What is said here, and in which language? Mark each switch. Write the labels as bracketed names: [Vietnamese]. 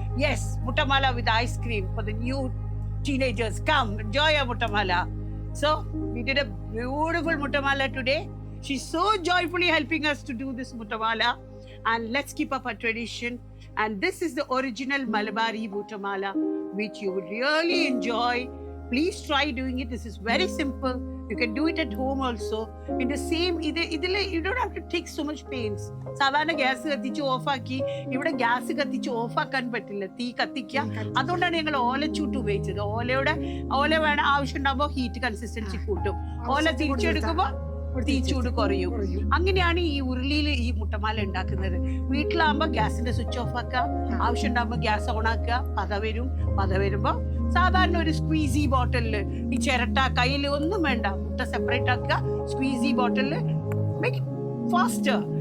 [English] Yes, muttamala with ice cream for the new teenagers. Come enjoy your muttamala. So we did a beautiful muttamala today. She's so joyfully helping us to do this muttamala, and let's keep up our tradition. And this is the original Malabari muttamala which you would really enjoy. Please try doing it. This is very simple. You can do it at home also. In the same, you don't have to take so much pains. [Malayalam] സാധാരണ gas കത്തിച്ച് ഓഫാക്കി, ഇവിടെ gas കത്തിച്ച് ഓഫാക്കാൻ പറ്റില്ല, തീ കത്തിക്കുക. അതുകൊണ്ടാണ് ഞങ്ങൾ ഓലച്ചൂട്ട് ഉപയോഗിച്ചത്. ഓല വേണം, ആവശ്യം ഉണ്ടാകുമ്പോൾ ഹീറ്റ് കൺസിസ്റ്റൻസി കൂട്ടും, ഓല തിരിച്ചെടുക്കുമ്പോൾ തീച്ചൂട് കുറയും. അങ്ങനെയാണ് ഈ ഉരുളിയിൽ ഈ മുട്ടമാല ഉണ്ടാക്കുന്നത്. വീട്ടിലാകുമ്പോൾ ഗ്യാസിന്റെ സ്വിച്ച് ഓഫ് ആക്കുക, ആവശ്യം ഉണ്ടാകുമ്പോൾ ഗ്യാസ് ഓൺ ആക്കുക, പത വരുമ്പോൾ സാധാരണ ഒരു സ്ക്വീസി ബോട്ടിലില് ഈ ചിരട്ട കയ്യിൽ ഒന്നും വേണ്ട, മുട്ട സെപ്പറേറ്റ് ആക്കുക, സ്ക്വീസി ബോട്ടിലില് [English] Make faster.